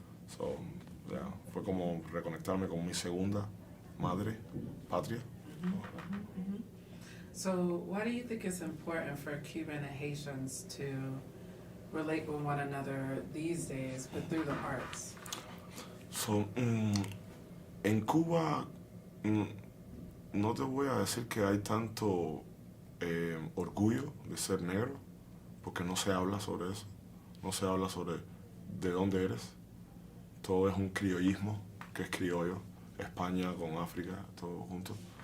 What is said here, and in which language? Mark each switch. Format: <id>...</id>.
<en>So, yeah,</en> <es>fue como reconectarme con mi segunda madre, patria.</es> <en>So, why do you think it's important for Cuban and Haitians to relate with one another these days, but through the arts?</en> <es>So, en Cuba, no te voy a decir que hay tanto orgullo de ser negro, porque no se habla sobre eso, no se habla sobre de dónde eres. Todo es un criollismo, que es criollo, España con África, todo junto.</es>